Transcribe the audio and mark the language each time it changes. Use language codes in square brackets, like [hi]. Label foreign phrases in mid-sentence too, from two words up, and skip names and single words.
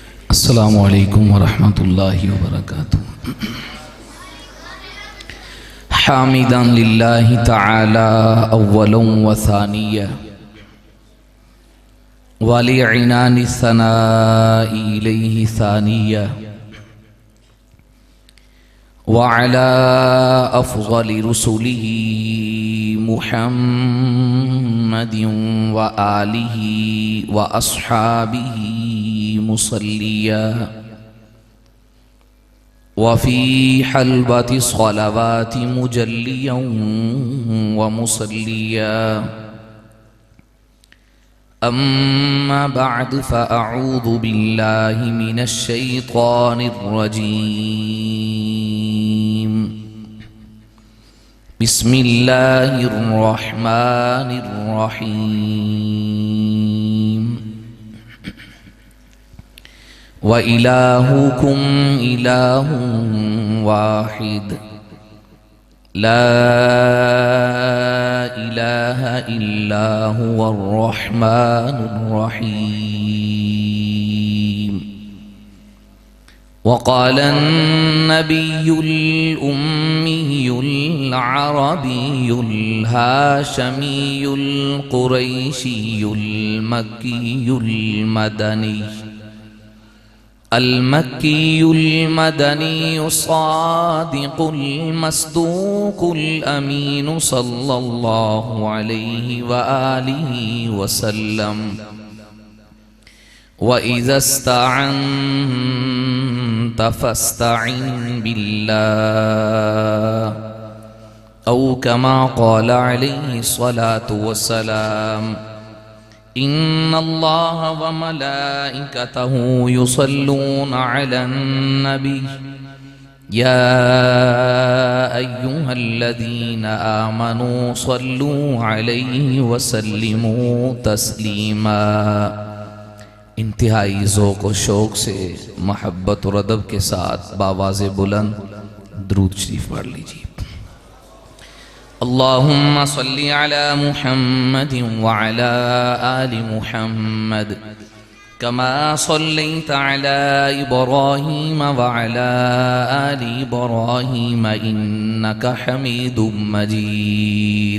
[ar] السلام عليكم ورحمة الله وبركاته حامدا لله تعالى أولا وثانيا ولعنان ثنائي إليه ثانيا وعلى أفضل رسله محمد وآله وأصحابه مصليا وفي حلبة الصلوات مجليا ومصليا أما بعد فأعوذ بالله من الشيطان الرجيم. بسم الله الرحمن الرحيم. وإلهكم إله واحد لا إله إلا هو الرحمن الرحيم. وقال النبي الأمي العربي الهاشمي القرشي المكي المدني المكي المدني الصادق المصدوق الأمين صلى الله عليه وآله وسلم. وإذا استعنت فاستعن بالله أو كما قال عليه الصلاة والسلام. إن الله وملائكته يصلون على النبي يا أيها الذين آمنوا صلوا عليه وسلموا تسليما. [ur] انتہائی ذوق و شوق سے محبت اور ادب کے ساتھ باآواز بلند درود شریف پڑھ لیجیے. [ar] اللهم صل على محمد وعلى آل محمد كما صليت على إبراهيم وعلى آل إبراهيم إنك حميد مجيد.